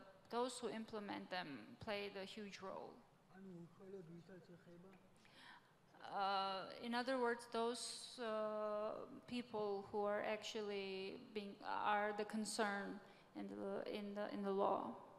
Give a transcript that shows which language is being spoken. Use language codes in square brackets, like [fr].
[en] Those who implement them play the huge role. [ka] ანუ უშუალოდ ვისაც ეხება [en] in other words, those people who are actually are the concern in the law.